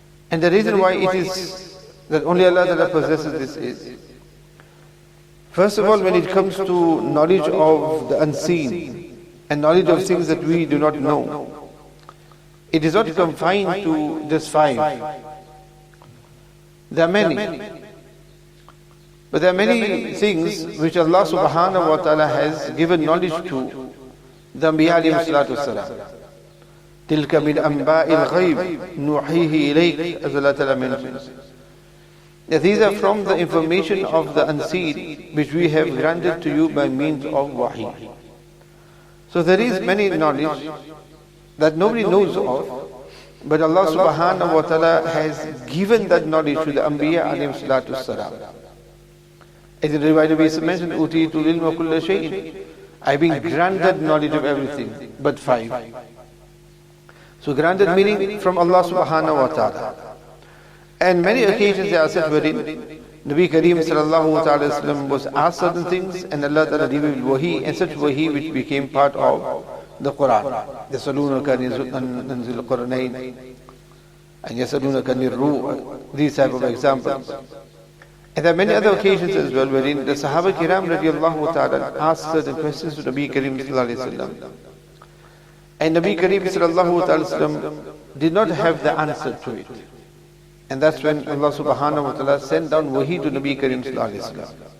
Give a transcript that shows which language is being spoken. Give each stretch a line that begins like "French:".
English: And the reason why it is that only Allah ta'ala possesses this is, first of all, when it comes to knowledge of the unseen and knowledge of things that we do not know, it is not confined to just 5. There are many. But there are many things which Allah subhanahu wa ta'ala has given knowledge to the Anbiya alayhi salatu wasalam.
Arabic: تِلْكَ مِنْ أَنْبَاءِ الْغَيْبِ نُوحِيهِ إِلَيْكَ,
English: as Allah ta'ala mentions. These are from the information of the unseen which we have granted to you by means of wahi. So there is many knowledge that nobody knows of, but Allah subhanahu wa ta'ala has given that knowledge to the Anbiya alayhi salatu wasalam. As in Riwayat Nabi mentioned,
Arabic: أُوتِيتُ الْعِلْمَ كُلَّ شَيْءٍ.
English: I've been granted knowledge of everything, but 5. So granted meaning from Allah subhanahu wa ta'ala. And many occasions there are such wherein Nabi Kareem sallallahu ta'ala wasallam was asked certain things and Allah ta'ala revealed wahi, and such wahi which became part of the Qur'an.
Arabic: يَسَأَلُونَكَ عَنِ ذِي الْقَرْنَيْنِ and يَسَأَلُونَكَ عَنِ الرُّوحِ,
English: these type of examples. And there are many other occasions as well wherein the Sahaba Kiram radiallahu ta'ala asked certain questions to Nabi Kareem sallallahu alayhi wa sallam. And Nabi Kareem sallallahu ta'ala wasallam did not have the answer to it. And that's when Allah subhanahu wa ta'ala sent down wahi to Nabi Kareem sallallahu alayhi wa sallam.